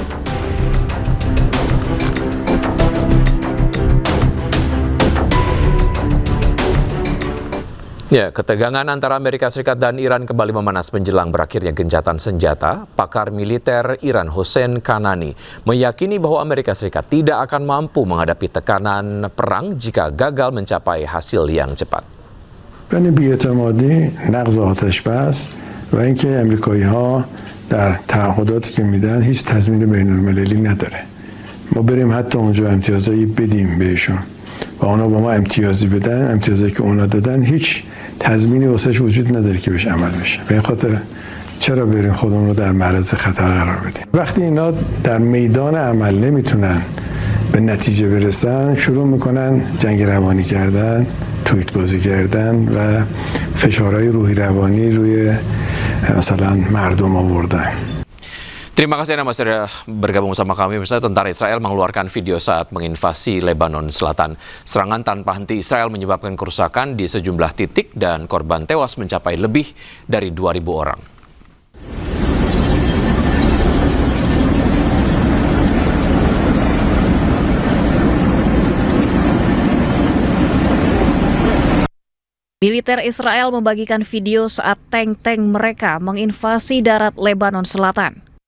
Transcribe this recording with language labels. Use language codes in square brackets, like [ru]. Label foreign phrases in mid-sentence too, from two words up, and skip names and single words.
[id] Ya, ketegangan antara Amerika Serikat dan Iran kembali memanas menjelang berakhirnya gencatan senjata. Pakar militer Iran Hossein Kanani meyakini bahwa Amerika Serikat tidak akan mampu menghadapi tekanan perang jika gagal mencapai hasil yang cepat. [fa] بی‌اعتمادی، نقض آتش‌بس و اینکه امریکایی‌ها در تعهداتی که میدن هیچ تضمین بین‌المللی نداره. ما بریم حتی اونجا امتیازایی بدیم بهشون و اونا با ما امتیازی بدن، امتیازایی که اونا دادن هیچ تضمینی واسش وجود نداره که بهش عمل بشه. به این خاطر چرا بریم خودمون رو در معرض خطر قرار بدیم؟ وقتی اینا در میدان عمل نمیتونن به نتیجه برسن، شروع میکنن جنگ روانی کردن، توییت بازی کردن و فشارهای روحی روانی روی مثلا mardum آوردن. [id] Terima kasih Anda masih bergabung bersama kami. Misalnya tentara Israel mengeluarkan video saat menginvasi Lebanon Selatan. Serangan tanpa henti Israel menyebabkan kerusakan di sejumlah titik dan korban tewas mencapai lebih dari 2.000 orang. Militer Israel membagikan video saat tank-tank mereka menginvasi darat Lebanon Selatan.